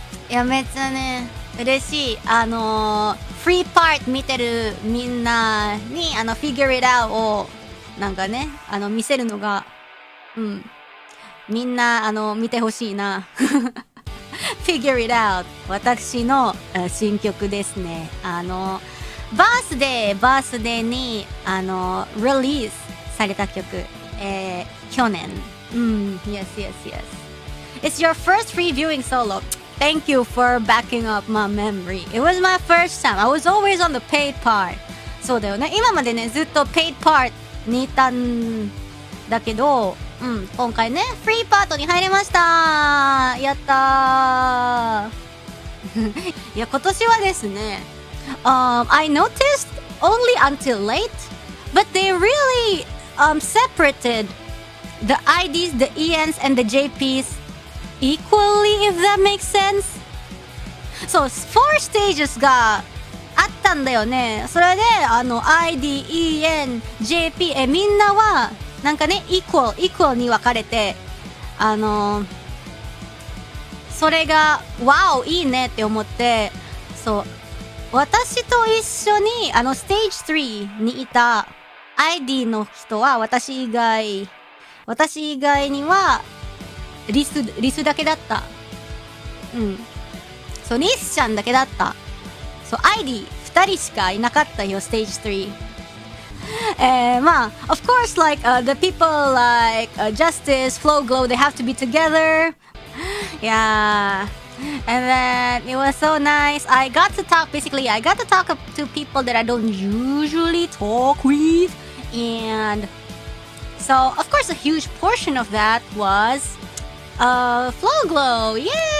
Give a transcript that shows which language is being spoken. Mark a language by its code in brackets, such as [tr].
[ja] いやめっちゃね嬉しい。フリーパート見てるみんなにfigure it out をなんかね見せるのがみんな見てほしいなFigure it out 私の新曲ですね。バースデーにリリースされた曲、去年。 [en] Yes. It's your first free viewing solo. Thank you for backing up my memory. It was my first time. I was always on the paid part. [ja] そうだよね。今までね、ずっと paid part にいたんだけど、今回ね、フリーパートに入れました。やったー。いや、今年はですね、 [en] I noticed only until late, but they really separated the IDs, the ENs, and the JPs equally, if that makes sense. [ja] そう、4 stages があったんだよね。それで、ID, EN, JP、みんなは、なんかね、equal に分かれて、それが、ワオ、いいねって思って、そう、私と一緒に、ステージ3にいた ID の人は、私以外には、リスだけだった。そう、リスちゃんだけだった。そう、ID2 人しかいなかったよ、ステージ3。 [en] まあ、of course, like, the people like, Justice, Flow Glow, they have to be together. Yeah. And then, it was so nice. I got to talk to people that I don't usually talk with. And so, of course, a huge portion of that was Flow Glow. Yay!